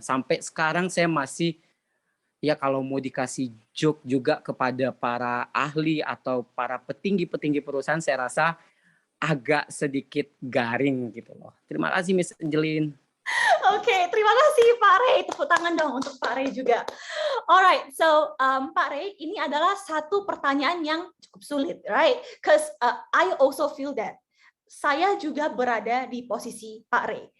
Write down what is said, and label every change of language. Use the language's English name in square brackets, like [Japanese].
[Indonesian] Sampai sekarang saya masih, ya kalau mau dikasih joke juga kepada para ahli atau para petinggi-petinggi perusahaan, saya rasa agak sedikit garing gitu loh. Terima kasih Miss Angeline. Oke, terima kasih Pak Ray. Tepuk tangan dong untuk Pak Ray juga. Alright, so Pak Ray, ini adalah satu pertanyaan yang cukup sulit, right? [English] Because I also feel that. [Indonesian] Saya juga berada di posisi Pak Ray.